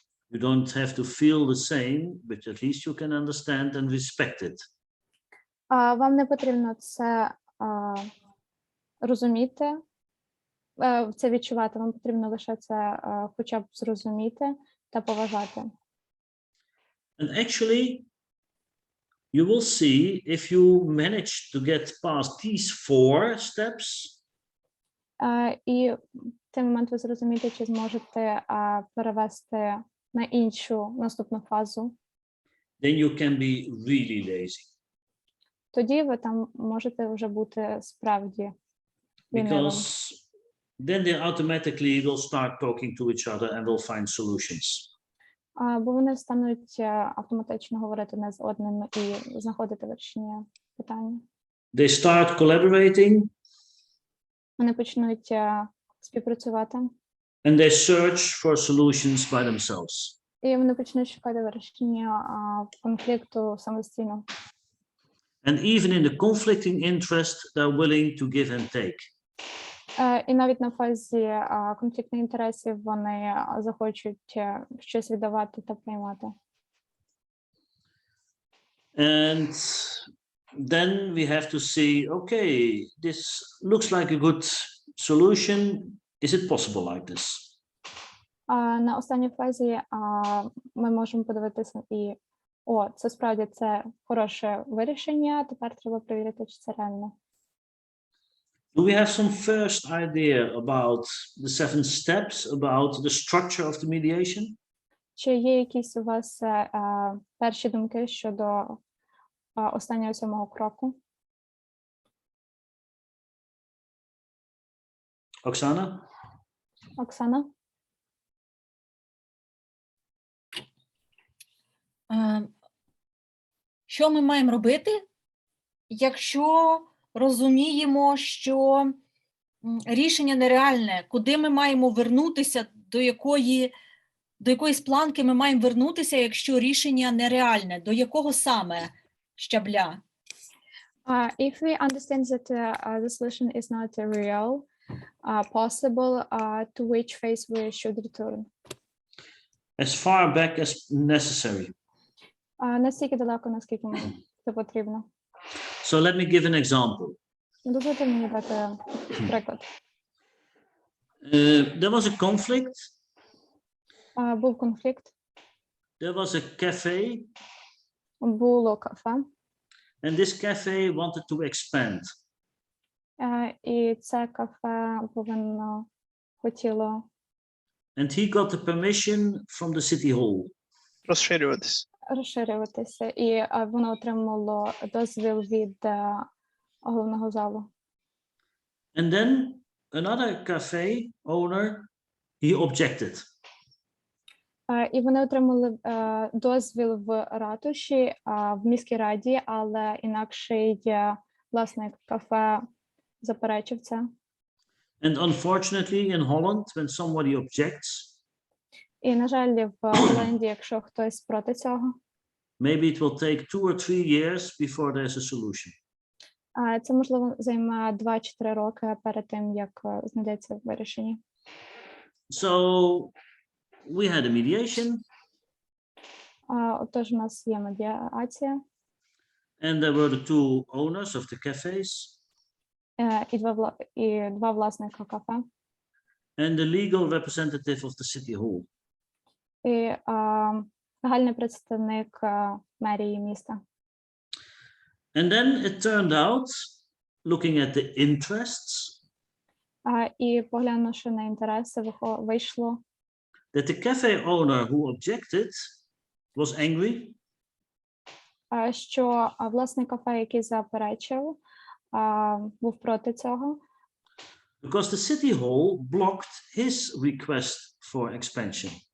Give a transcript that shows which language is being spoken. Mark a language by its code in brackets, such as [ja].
[en] You don't have to feel the same, but at least you can understand and respect it. [uk] Вам не потрібно це розуміти, це відчувати. Вам потрібно лише це хоча б зрозуміти та поважати. [en] And actually, you will see if you manage to get past these 4 steps. [uk] І в цей момент ви зрозумієте, чи зможете перевести на іншу наступну фазу. [en] Then you can be really lazy. [uk] Тоді ви там можете вже бути справді лінивим. [en] Because then they automatically will start talking to each other and will find solutions. [uk] Бо вони стануть автоматично говорити не з одним і знаходити вирішення питання. [en] They start collaborating. [uk] Вони почнуть співпрацювати. [en] And they search for solutions by themselves. [uk] І вони почнуть шукати вирішення конфлікту самостійно. [en] And even in the conflicting interest, they're willing to give and take. [uk] І навіть на фазі конфліктних інтересів вони захочуть щось віддавати та приймати. [en] And then we have to see, okay, this looks like a good solution. Is it possible like this? [uk] На останній фазі ми можемо подивитися і це справді це хороше вирішення, тепер треба перевірити, чи це реально. [en] Do we have some first idea about the 7 steps, about the structure of the mediation? [uk] Чи є якісь у вас перші думки щодо останнього 7-го кроку? [en] Oksana? [uk] Оксана? Що ми маємо робити, якщо розуміємо, що рішення нереальне, куди ми маємо вернутися, до якоїсь планки ми маємо вернутися, якщо рішення нереальне, до якого саме щабля? [en] If we understand that the solution is not real, possible, to which phase we should return? As far back as necessary. [uk] Настільки далеко, наскільки мені це потрібно. [en] So let me give an example. [uk] Дозвольте мені дати приклад. [en] There was a conflict. [uk] Був конфлікт, [en] There was a cafe, [uk] було кафе, [en] and this cafe wanted to expand. [uk] і це кафе хотіло [en] And he got the permission from the city hall. [uk] Розширюватись. розширюватися, і воно отримало дозвіл від головного залу. [en] And then another cafe owner, he objected. [uk] І вони отримали дозвіл в ратуші, в міській раді, але інакший власник кафе заперечив це. [en] And unfortunately in Holland, when somebody objects, [uk] І, на жаль, в Голландії, якщо хтось проти цього, [en] maybe it will take 2 or 3 years before there's a solution. [uk] це, можливо, займе 2-3 роки перед тим, як знайдеться вирішення. [en] So we had a mediation, [uk] Отож, у нас є медіація, [en] and there were the 2 owners of the cafes [uk] і два власника кафе, [en] and the legal representative of the city hall. [uk] і загальний представник мерії міста. [en] And then it turned out, looking at the interests, [uk] І поглянувши на інтереси, вийшло, [en] that the cafe owner who objected was angry [uk] що власник кафе, який заперечив, був проти цього, [en] because the city hall blocked his request for expansion.